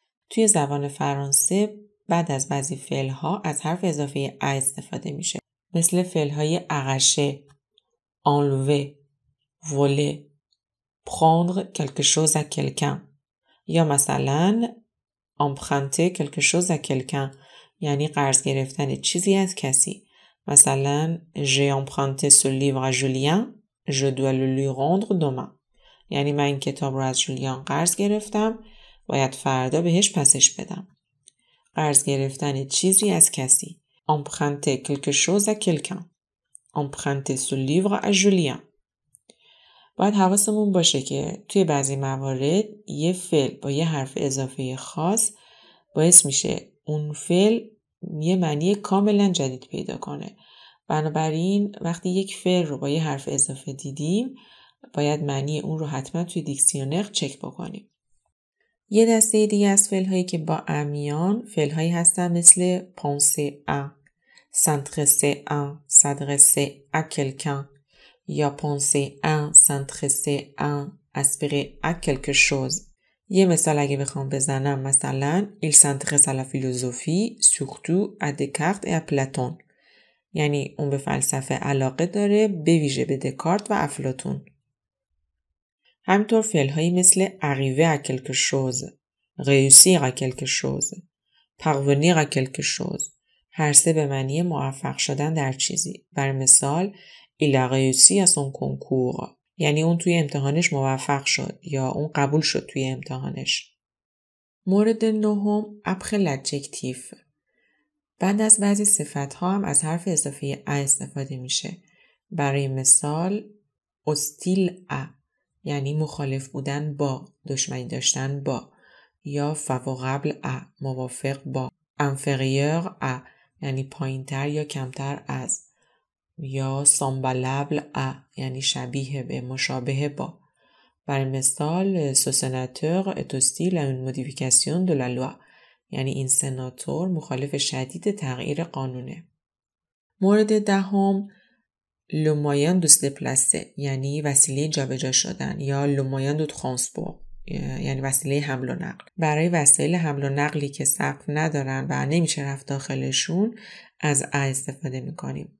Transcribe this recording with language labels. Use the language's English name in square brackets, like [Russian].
[Persian] توی زبان فرانسه بعد از بعضی فعل ها از حرف اضافه ا استفاده میشه، مثل فعل های [French] arracher، enlever، voler، prendre quelque chose à quelqu'un، [Persian] یا مثلا [French] emprunter quelque chose à quelqu'un [Persian] یعنی قرض گرفتن چیزی از کسی. مثلا [French] j'ai emprunté ce livre à Julien، je dois le lui rendre demain [Persian] یعنی من این کتاب رو از جولیان قرض گرفتم، باید فردا بهش پسش بدم. قرض گرفتن چیزی از کسی. [French] emprunter quelque chose à quelqu'un، emprunter ce livre à Julien. [Persian] باید حواسمون باشه که توی بعضی موارد یه فعل با یه حرف اضافه خاص باعث میشه اون فعل یه معنی کاملا جدید پیدا کنه. بنابراین وقتی یک فعل رو با یه حرف اضافه دیدیم باید معنی اون رو حتما توی دیکسیونر چک بکنیم. یه دسته دیگه از فعل‌هایی که با ا میان فعل‌هایی هستن مثل [French] penser à، s'intéresser à، s'adresser à quelqu'un، [Persian] یا [French] penser à، s'intéresser à، aspirer à quelque chose. [Persian] یه مثال اگه بخوام بزنم، مثلا [French] il s'intéresse à la philosophie surtout à Descartes et à Platon [Persian] یعنی اون به فلسفه علاقه داره، به ویژه به دکارت و افلاطون. همینطور فعل‌هایی مثل [French] arriver à quelque chose، réussir à quelque chose، [Persian] parvenir à quelque chose، هر سه به معنی موفق شدن در چیزی. برای مثال [French] il a réussi à son concours [Persian] یعنی اون توی امتحانش موفق شد یا اون قبول شد توی امتحانش. مورد نهم [French] après l'adjectif. [Persian] بعد از بعضی صفت‌ها هم از حرف اضافه ا استفاده میشه. برای مثال [French] hostile à [Persian] یعنی مخالف بودن با، دشمنی داشتن با، یا [French] favorable à [Persian] موافق با، [French] inférieur à [Persian] یعنی پایینتر یا کمتر از، یا [French] semblable à [Persian] یعنی شبیه به، مشابه با. [French] برای مثال ce sénateur est hostile à une modification de la loi [Persian] یعنی این سناتور مخالف شدید تغییر قانونه. مورد دهم [French] le moyen de se déplacer [Persian] یعنی وسیله جابجا شدن، یا [French] le moyen de transport [Persian] یعنی وسیله حمل و نقل. برای وسایل حمل و نقلی که سقف ندارن و نمیشه رفت داخلشون از ا استفاده میکنیم.